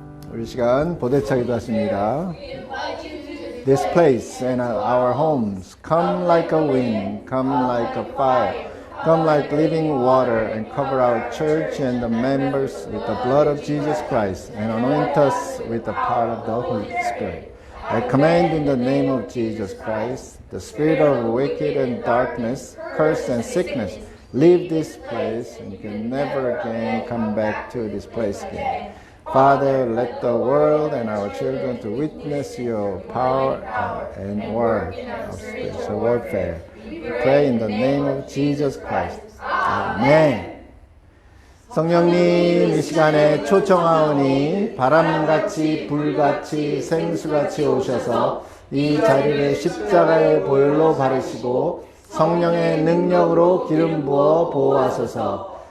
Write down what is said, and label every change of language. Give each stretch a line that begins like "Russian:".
Korean: 우리 시간 보대차 기도하십니다.
English: This place and our homes come like a wind, come like a fire, come like living water, and cover our church and the members with the blood of Jesus Christ, and anoint us with the power of the Holy Spirit. I command in the name of Jesus Christ, the spirit of wicked and darkness, curse and sickness, leave this place and can never again come back to this place again. Father, let the world and our children to witness your power and word of spiritual warfare. Pray in the name of Jesus Christ. Amen.
Korean: 성령님 이 시간에 초청하오니 바람같이 불같이 생수같이 오셔서 이 자리를 십자가의 보혈로 바르시고 성령의 능력으로 기름 부어 보호하소서.